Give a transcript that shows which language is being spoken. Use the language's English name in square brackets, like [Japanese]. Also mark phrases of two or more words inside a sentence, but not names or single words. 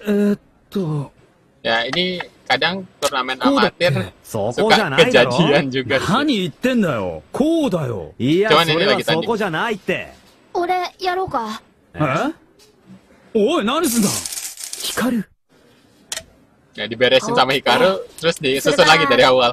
[Indonesian] Ya, ini kadang turnamen [Japanese] こうだっ [Indonesian] amatir [Japanese] て。そこじゃ [Indonesian] suka [Japanese] ないだろ。 [Indonesian] kejadian juga sih. [Japanese] 何言ってんだよ。こうだよ。いや、 [Indonesian] Cuman [Japanese] そ [Indonesian] ini [Japanese] れは [Indonesian] lagi [Japanese] そ [Indonesian] tanding. [Japanese] こじゃないって。俺、やろうか。えおい、何すんだ。ヒカル。 [Indonesian] Ya, diberesin sama Hikaru, terus disusun lagi dari awal.